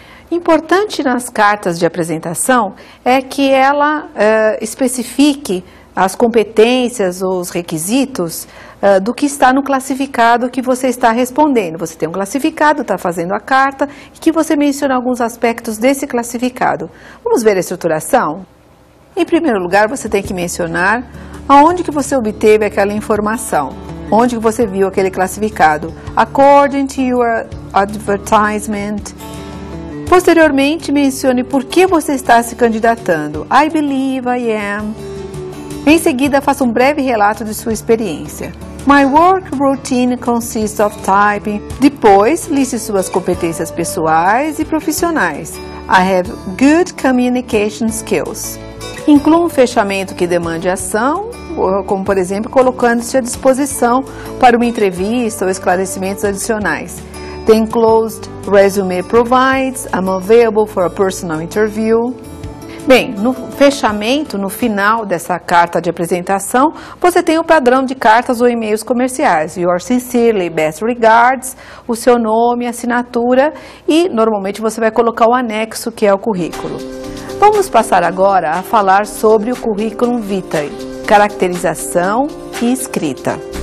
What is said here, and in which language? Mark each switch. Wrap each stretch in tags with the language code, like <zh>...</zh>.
<pt>Importante nas cartas de apresentação é que ela especifique as competências, os requisitos do que está no classificado que você está respondendo. Você tem um classificado, está fazendo a carta, e que você menciona alguns aspectos desse classificado. Vamos ver a estruturação? Em primeiro lugar, você tem que mencionar aonde que você obteve aquela informação, onde que você viu aquele classificado.</pt> <en>According to your advertisement.</en> <pt>Posteriormente, mencione por que você está se candidatando.</pt> <en>I believe I am.</en> <pt>Em seguida, faça um breve relato de sua experiência.</pt> <en>My work routine consists of typing.</en> <pt>Depois, liste suas competências pessoais e profissionais.</pt> <en>I have good communication skills.</en> <pt>Inclua um fechamento que demande ação, como por exemplo, colocando-se à disposição para uma entrevista ou esclarecimentos adicionais.</pt> <en>The enclosed resume provides, I'm available for a personal interview.</en> <pt>Bem, no fechamento, no final dessa carta de apresentação, você tem o padrão de cartas ou e-mails comerciais.</pt> <en>Yours sincerely, best regards,</en> <pt>o seu nome, assinatura e normalmente você vai colocar o anexo que é o currículo. Vamos passar agora a falar sobre o curriculum vitae, caracterização e escrita.</pt>